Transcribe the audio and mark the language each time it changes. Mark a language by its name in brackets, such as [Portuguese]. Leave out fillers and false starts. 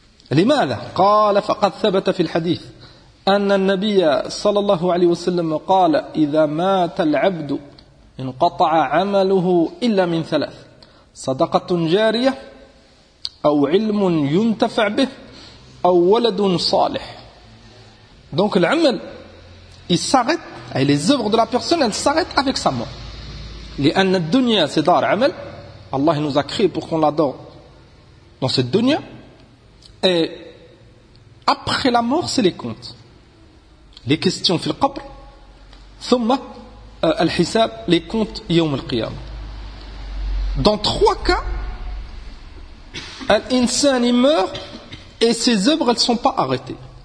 [Arabic] لماذا قال فقد ثبت في الحديث أن النبي صلى الله عليه وسلم قال إذا مات العبد انقطع عمله إلا من ثلاث صدقة جارية أو علم ينتفع به أو ولد صالح. [French] Donc العمل il s'arrête, et les œuvres de la personne elles s'arrêtent avec sa mort. [Arabic] لأن الدنيا c'est دار عمل. [French] Allah nous a créé pour qu'on l'adore dans cette dunya. Et après la mort c'est les comptes, les questions [Arabic] في القبر ثم الحساب, [French] les comptes [Arabic] يوم القيامة. [French] Dans trois cas Al-insan il meurt et ses œuvres elles ne sont pas arrêtées.